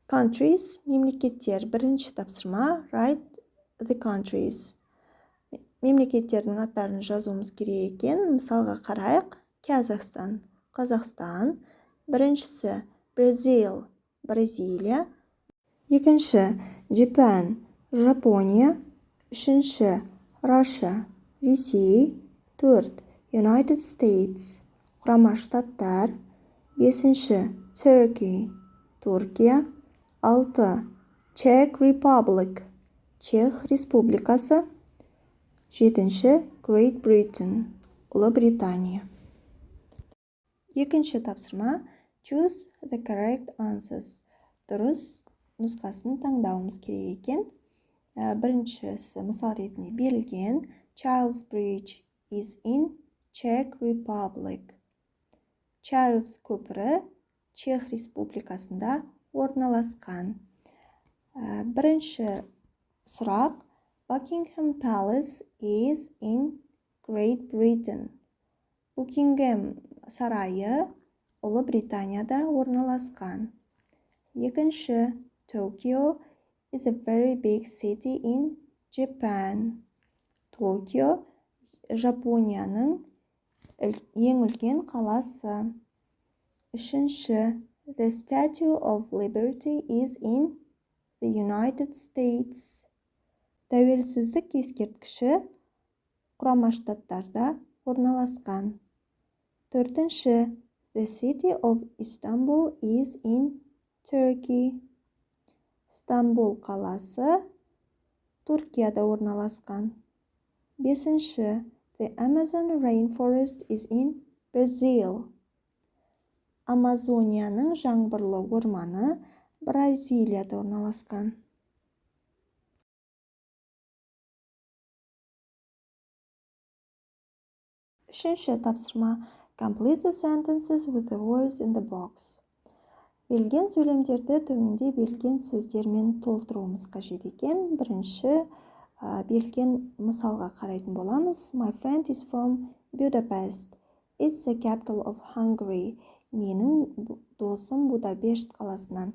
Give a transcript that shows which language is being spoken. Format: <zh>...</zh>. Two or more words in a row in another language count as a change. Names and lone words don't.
<en>Countries,</en> <kk>мемлекеттер. Бірінші тапсырма,</kk> <en>write the countries.</en> <kk>Мемлекеттердің аттарын жазуымыз керек екен. Мысалға қарайық. Казахстан, Қазақстан. Біріншісі, Brazil, Бразилия. Екінші, Japan, Жапония. Үшінші, Russia, Ресей. 4. United States, Құрама Штаттар. 5. Turkey, Түркия. 6. Czech Republic, Чех Республикасы. 7. Great Britain, Ұлыбритания. Екінші тапсырма,</kk> <en>choose the correct answers.</en> <kk>Дұрыс нұсқасын таңдауымыз керек екен. Біріншісі мысал ретінде берілген.</kk> <en>Charles Bridge is in Czech Republic.</en> <kk>Чарльз көпірі Чех Республикасында орналасқан. Бірінші сұрақ.</kk> <en>Buckingham Palace is in Great Britain.</en> <kk>Букингем сарайы Ұлыбританияда орналасқан. Екінші.</kk> <en>Tokyo is a very big city in Japan.</en> <kk>Токио Жапонияның ең үлкен қаласы. Үшінші.</kk> <en>The Statue of Liberty is in the United States.</en> <kk>Тәуелсіздік ескерткіші Құрама Штаттарда орналасқан. Төртінші.</kk> <en>The city of Istanbul is in Turkey.</en> <kk>Стамбул қаласы Түркияда орналасқан. Бесінші.</kk> <en>The Amazon rainforest is in Brazil.</en> <kk>Амазонияның жаңбырлы орманы Бразилияда орналасқан. Үшінші тапсырма.</kk> <en>Complete the sentences with the words in the box.</en> <kk>Берілген сөйлемдерді төменде берілген сөздермен толтыруымыз қажет екен. Бірінші берілген мысалға қарайтын боламыз.</kk> <en>My friend is from Budapest. It's the capital of Hungary.</en> <kk>Менің досым Будапешт қаласынан.</kk>